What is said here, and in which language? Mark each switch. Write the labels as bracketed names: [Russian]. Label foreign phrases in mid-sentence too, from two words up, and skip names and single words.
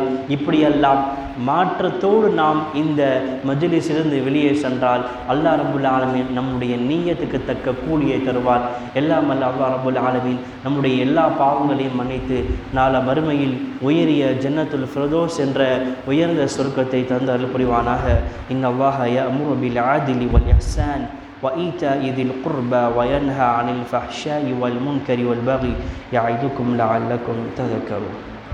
[Tamil] இப்படியெல்லாம் மாற்றத்தோடு நாம் இந்த மஜ்லிஸிலிருந்து வெளியே சென்றால் அல்லாஹ் ரப்புல் ஆலமீன் நம்முடைய நீயத்துக்கு தக்க கூலியை தருவார். எல்லாம் அல்ல அல்லாஹ் ரப்புல் ஆலமீன் நம்முடைய எல்லா பாவங்களையும் மன்னித்து நாள மறுமையில் உயரிய ஜன்னத்துல் ஃபிர்தௌஸ் என்ற உயர்ந்த சொர்க்கத்தை தந்து அருள் புரிவானாக. [Arabic] إن الله يأمر بالعدل والإحسان وإيتاء ذي القربى وينهى عن الفحشاء والمنكر والبغي يعظكم لعلكم تذكرون.